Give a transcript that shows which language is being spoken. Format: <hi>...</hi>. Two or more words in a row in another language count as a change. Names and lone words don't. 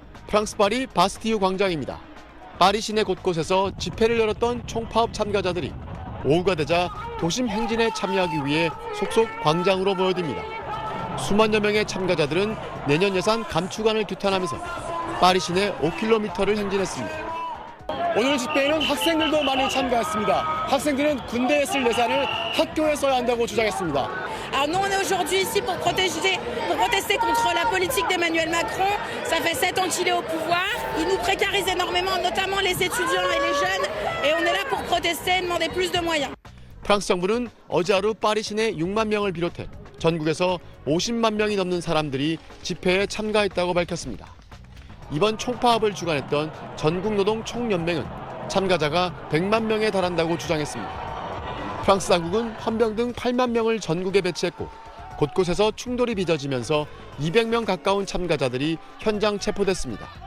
<ko>프랑스 파리 바스티유 광장입니다. 파리 시내 곳곳에서 집회를 열었던 총파업 참가자들이 오후가 되자 도심 행진에 참여하기 위해 속속 광장으로 모여듭니다. 수만여 명의 참가자들은 내년 예산 감축안을 규탄하면서 파리 시내 5km를 행진했습니다. 오늘 집회에는 학생들도 많이 참가했습니다. 학생들은 군대에 쓸 예산을 학교에 써야 한다고 주장했습니다.</ko> <fr>Alors nous on est aujourd'hui ici pour protester contre la politique d'Emmanuel Macron. Ça fait 7 ans qu'il est au pouvoir. Il nous précarise énormément, notamment les étudiants et les jeunes. Et on est là pour protester et demander plus de moyens.</fr> <ko>프랑스 정부는 어제 하루 파리 시내 6만 명을 비롯해 전국에서 50만 명이 넘는 사람들이 집회에 참가했다고 밝혔습니다. 이번 총파업을 주관했던 전국노동총연맹은 참가자가 100만 명에 달한다고 주장했습니다. 프랑스 당국은 헌병 등 8만 명을 전국에 배치했고 곳곳에서 충돌이 빚어지면서 200명 가까운 참가자들이 현장 체포됐습니다.</ko>